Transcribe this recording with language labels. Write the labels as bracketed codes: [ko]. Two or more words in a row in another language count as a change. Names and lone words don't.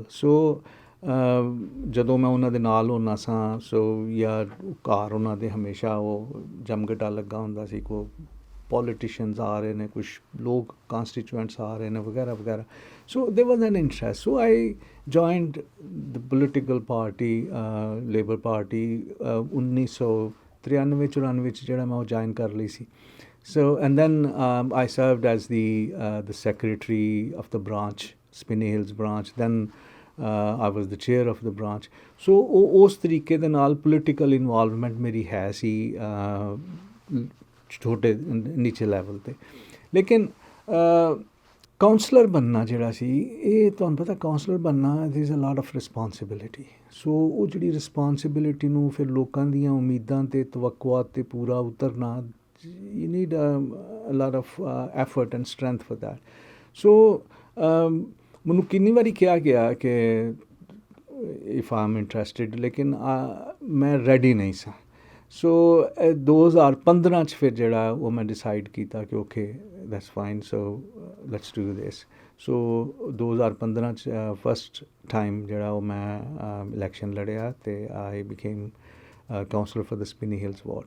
[pa] ਸੋ ਜਦੋਂ ਮੈਂ ਉਹਨਾਂ ਦੇ ਨਾਲ ਹੁੰਦਾ ਸਾਂ, ਸੋ ਜਾਂ ਘਰ ਉਹਨਾਂ ਦੇ ਹਮੇਸ਼ਾ ਉਹ ਜਮਘਟਾ ਲੱਗਾ ਹੁੰਦਾ ਸੀ, ਕੋਈ ਪੋਲੀਟੀਸ਼ੀਅਨਸ ਆ ਰਹੇ ਨੇ, ਕੁਛ ਲੋਕ ਕਾਂਸਟੀਚੂਐਂਟਸ ਆ ਰਹੇ ਨੇ, ਵਗੈਰਾ ਵਗੈਰਾ। [en] so there was an interest. so I joined the political party Labour Party 1993-94 [pa] 'ਚ ਜਿਹੜਾ ਮੈਂ ਉਹ ਜੁਆਇਨ ਕਰ ਲਈ ਸੀ। [en] So, and then I served as the secretary of the branch, Spinney Hills branch. Then I was the chair of the branch. [pa] So ਉਸ ਤਰੀਕੇ ਦੇ ਨਾਲ [en] political involvement [pa] ਮੇਰੀ ਹੈ ਸੀ ਛੋਟੇ ਨੀਚੇ ਲੈਵਲ ਤੇ। ਲੇਕਿਨ ਕਾਉਂਸਲਰ ਬਣਨਾ ਜਿਹੜਾ ਸੀ, ਇਹ ਤੁਹਾਨੂੰ ਪਤਾ ਕਾਉਂਸਲਰ ਬਣਨਾ [en] there is a lot of responsibility। [pa] ਸੋ ਉਹ ਜਿਹੜੀ ਰਿਸਪੋਂਸਿਬਿਲਿਟੀ ਨੂੰ ਫਿਰ ਲੋਕਾਂ ਦੀਆਂ ਉਮੀਦਾਂ ਤੇ ਤਵੱਕੁਆਤ ਤੇ ਪੂਰਾ ਉਤਰਨਾ, [en] you need a lot of effort and strength for that। [pa] So ਮੈਨੂੰ ਕਿੰਨੀ ਵਾਰੀ ਕਿਹਾ ਗਿਆ ਕਿ [en] if I'm interested, [pa] ਲੇਕਿਨ ਮੈਂ ਰੈਡੀ ਨਹੀਂ ਸਾਂ। ਸੋ 2015 'ਚ ਫਿਰ ਜਿਹੜਾ ਉਹ ਮੈਂ ਡਿਸਾਈਡ ਕੀਤਾ ਕਿ [en] okay that's fine, so let's do this. [pa] ਸੋ 2015 'ਚ [en] first time [pa] ਜਿਹੜਾ ਉਹ ਮੈਂ ਇਲੈਕਸ਼ਨ ਲੜਿਆ ਅਤੇ [en] I became councillor for the Spinney Hills ward.